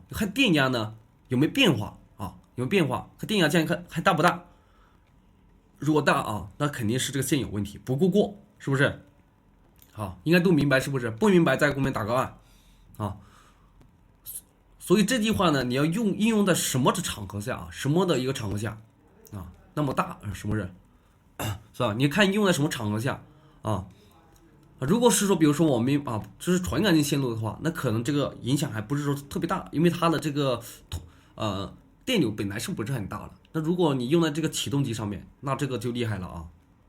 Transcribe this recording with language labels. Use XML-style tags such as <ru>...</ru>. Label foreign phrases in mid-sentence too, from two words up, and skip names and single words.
<zh>你看電壓呢有沒有變化啊？有沒有變化？看電壓這樣看還大不大？如果大啊，那肯定是這個線有問題，不夠過，是不是？好，應該都明白是不是？不明白在後面打個2。啊，所以這句話呢，你要應用在什麼的場合下啊？什麼的一個場合下啊？那麼大什麼人是吧？你看用在什麼場合下啊？如果是說，比如說我們啊，就是傳感器線路的話，那可能這個影響還不是說特別大，因為它的這個電流本來是不是很大了。那如果你用在這個啟動機上面，那這個就厲害了啊。</zh>